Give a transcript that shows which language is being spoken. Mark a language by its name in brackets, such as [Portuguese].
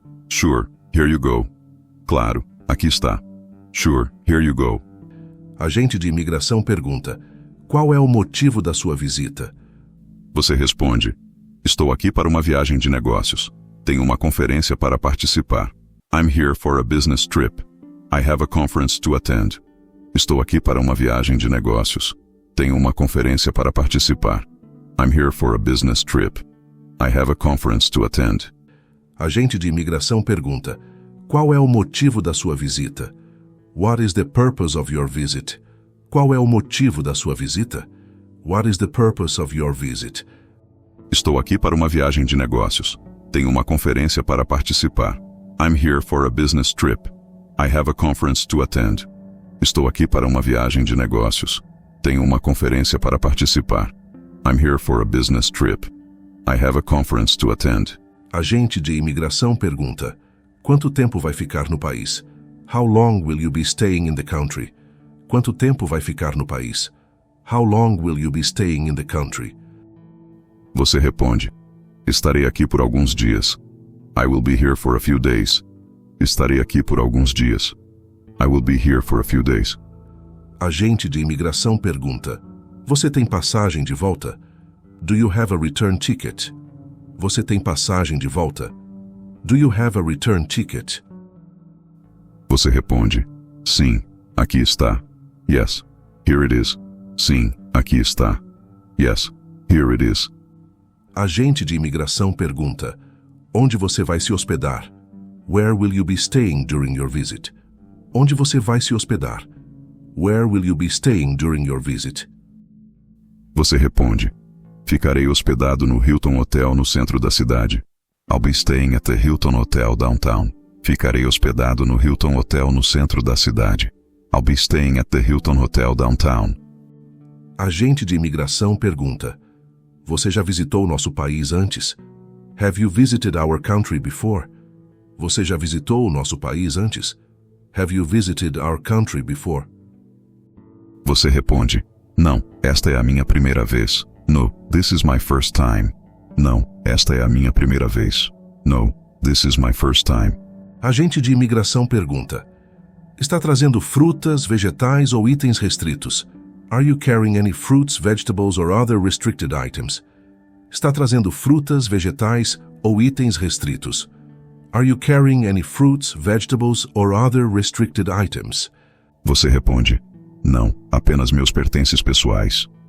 [English] Sure, here you go. [Portuguese] Claro, aqui está. [English] Sure, here you go. [Portuguese] Agente de imigração pergunta: qual é o motivo da sua visita? Você responde: estou aqui para uma viagem de negócios. Tenho uma conferência para participar. [English] I'm here for a business trip. I have a conference to attend. [Portuguese] Estou aqui para uma viagem de negócios. Tenho uma conferência para participar. [English] I'm here for a business trip. I have a conference to attend. [Portuguese] Agente de imigração pergunta: qual é o motivo da sua visita? [English] What is the purpose of your visit? [Portuguese] Qual é o motivo da sua visita? [English] What is the purpose of your visit? [Portuguese] Estou aqui para uma viagem de negócios. Tenho uma conferência para participar. [English] I'm here for a business trip. I have a conference to attend. [Portuguese] Estou aqui para uma viagem de negócios. Tenho uma conferência para participar. [English] I'm here for a business trip. I have a conference to attend. [Portuguese] Agente de imigração pergunta: quanto tempo vai ficar no país? [English] How long will you be staying in the country? [Portuguese] Quanto tempo vai ficar no país? [English] How long will you be staying in the country? [Portuguese] Você responde: estarei aqui por alguns dias. [English] I will be here for a few days. [Portuguese] Estarei aqui por alguns dias. [English] I will be here for a few days. [Portuguese] Agente de imigração pergunta: você tem passagem de volta? [English] Do you have a return ticket? [Portuguese] Você tem passagem de volta? [English] Do you have a return ticket? [Portuguese] Você responde: sim, aqui está. [English] Yes, here it is. [Portuguese] Sim, aqui está. [English] Yes, here it is. [Portuguese] Agente de imigração pergunta: onde você vai se hospedar? [English] Where will you be staying during your visit? [Portuguese] Onde você vai se hospedar? [English] Where will you be staying during your visit? [Portuguese] Você responde: ficarei hospedado no Hilton Hotel no centro da cidade. [English] I'll be staying at the Hilton Hotel downtown. [Portuguese] Ficarei hospedado no Hilton Hotel no centro da cidade. [English] I'll be staying at the Hilton Hotel downtown. [Portuguese] Agente de imigração pergunta: você já visitou nosso país antes? [English] Have you visited our country before? [Portuguese] Você já visitou o nosso país antes? [English] Have you visited our country before? [Portuguese] Você responde: não, esta é a minha primeira vez. [English] No, this is my first time. [Portuguese] Não, esta é a minha primeira vez. [English] No, this is my first time. [Portuguese] Agente de imigração pergunta: está trazendo frutas, vegetais ou itens restritos? [English] Are you carrying any fruits, vegetables or other restricted items? [Portuguese] Está trazendo frutas, vegetais ou itens restritos? [English] Are you carrying any fruits, vegetables or other restricted items? [Portuguese] Você responde: não, apenas meus pertences pessoais.